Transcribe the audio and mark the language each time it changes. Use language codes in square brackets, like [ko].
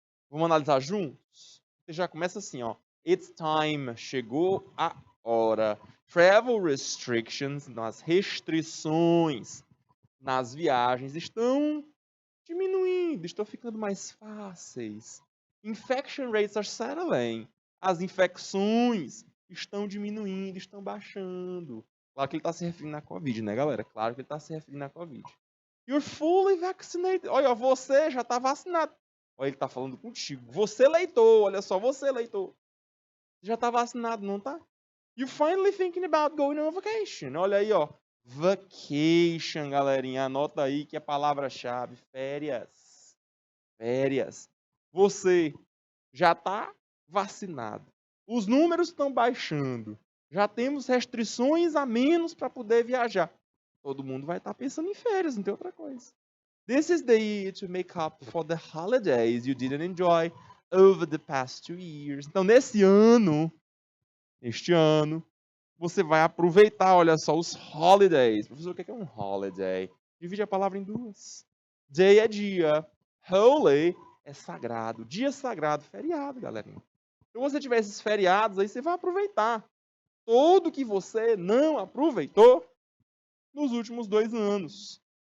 [pt] Vamos analisar juntos? Você já começa assim, ó. [en] It's time. [pt] Chegou a hora. [en] Travel restrictions, [pt] as restrições nas viagens estão diminuindo, estão ficando mais fáceis. [en] Infection rates are settling. [pt] As infecções estão diminuindo, estão baixando. Claro que ele está se referindo à Covid, né, galera? Claro que ele está se referindo à Covid. [en] You're fully vaccinated. [pt] Olha, você já está vacinado. Olha, ele está falando contigo. Você, leitor, olha só, você, leitor. Já está vacinado, não tá? [en] You're finally thinking about going on vacation. [pt] Olha aí, ó. Vacation, galerinha. Anota aí que é a palavra-chave. Férias. Férias. Você já está vacinado. Os números estão baixando. Já temos restrições a menos para poder viajar. Todo mundo vai estar pensando em férias, não tem outra coisa. [en] This is the year to make up for the holidays you didn't enjoy over the past 2 years. [pt] Então, neste ano, você vai aproveitar, olha só, os holidays. Professor, o que é um holiday? Divide a palavra em duas. Day é dia. Holy é sagrado. Dia sagrado, feriado, galerinha. Se você tiver esses feriados aí, você vai aproveitar. Tudo que você não aproveitou nos últimos 2 anos.